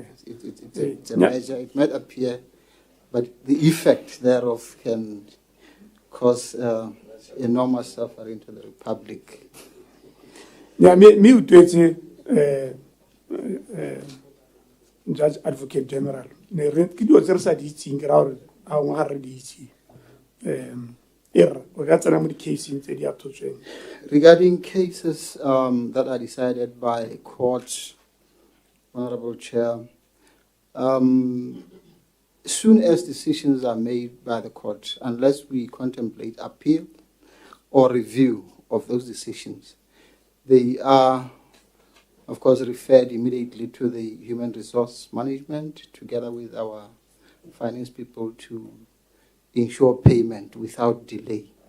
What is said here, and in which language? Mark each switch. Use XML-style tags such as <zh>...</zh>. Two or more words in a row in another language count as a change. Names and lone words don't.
<en>It's a measure, it might appear, but the effect thereof can cause enormous suffering to the Republic.</en> <tn>Yeah, me utwetse</tn> <en>Judge Advocate General.</en> <tn>Ne re ke dio tse re sa di itseng ke ra gore a ngwe ga re di itse. O ka tsena mo di-caseng tse di athotsweng.</tn> <en>Regarding cases that are decided by courts, Honorable Chair, soon as decisions are made by the court, unless we contemplate appeal or review of those decisions, they are, of course, referred immediately to the human resource management together with our finance people to ensure payment without delay.</en>